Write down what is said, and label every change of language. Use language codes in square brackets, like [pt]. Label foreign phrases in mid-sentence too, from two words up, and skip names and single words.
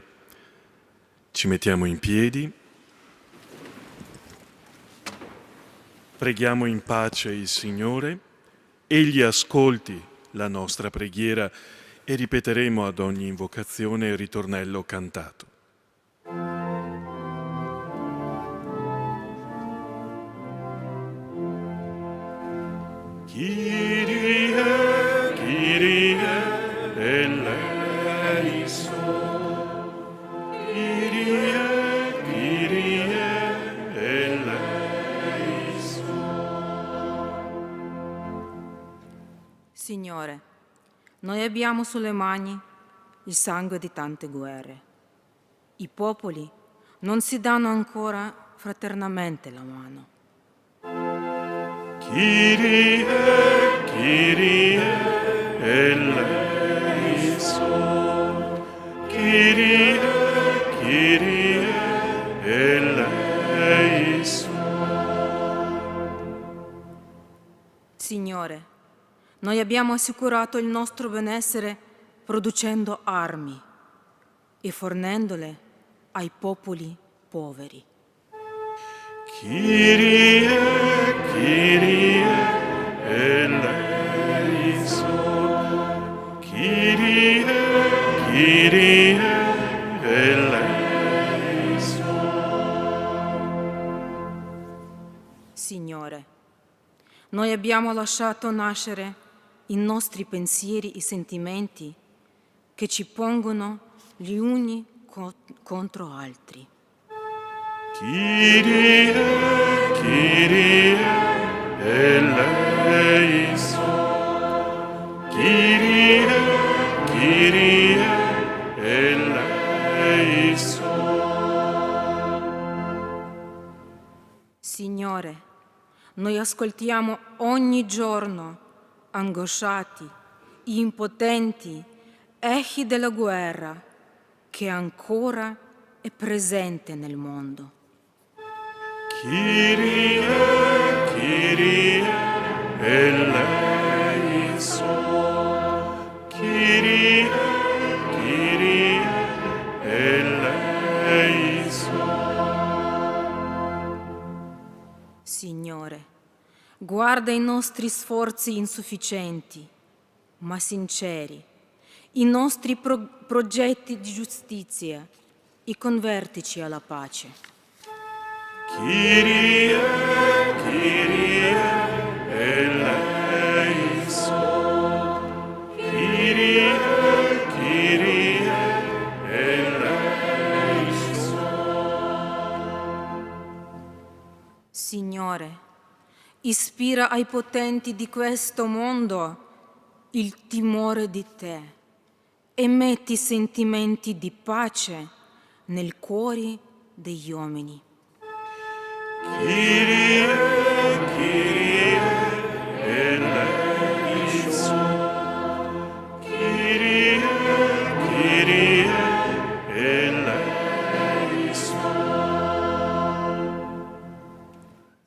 [it] Ci mettiamo in piedi, preghiamo in pace il Signore, Egli ascolti la nostra preghiera e ripeteremo ad ogni invocazione il ritornello cantato. [el] Κύριε, Κύριε, ἐλέησον. Κύριε, Κύριε, ἐλέησον. [it] Signore, noi abbiamo sulle mani il sangue di tante guerre. I popoli non si danno ancora fraternamente la mano. [el] Κύριε, Κύριε, ἐλέησον. Κύριε, Κύριε, ἐλέησον. [it] Signore, noi abbiamo assicurato il nostro benessere producendo armi e fornendole ai popoli poveri. [el] Κύριε, Κύριε, ἐλέησον. Κύριε, Κύριε, ἐλέησον. [it] Signore, noi abbiamo lasciato nascere i nostri pensieri e sentimenti che ci pongono gli uni contro altri. [el] Κύριε, Κύριε, ἐλέησον. Κύριε, Κύριε, ἐλέησον. [it] Signore, noi ascoltiamo ogni giorno, angosciati, impotenti, echi della guerra che ancora è presente nel mondo. [el] Κύριε, Κύριε, ἐλέησον. Κύριε, Κύριε, ἐλέησον. [it] Signore, guarda i nostri sforzi insufficienti, ma sinceri, i nostri progetti di giustizia e convertici alla pace. [el] Κύριε, Κύριε, ἐλέησον. Κύριε, Κύριε, ἐλέησον. [it] Signore, ispira ai potenti di questo mondo il timore di te e metti sentimenti di pace nel cuore degli uomini. [el] Κύριε, Κύριε, ἐλέησον. Κύριε, Κύριε, ἐλέησον.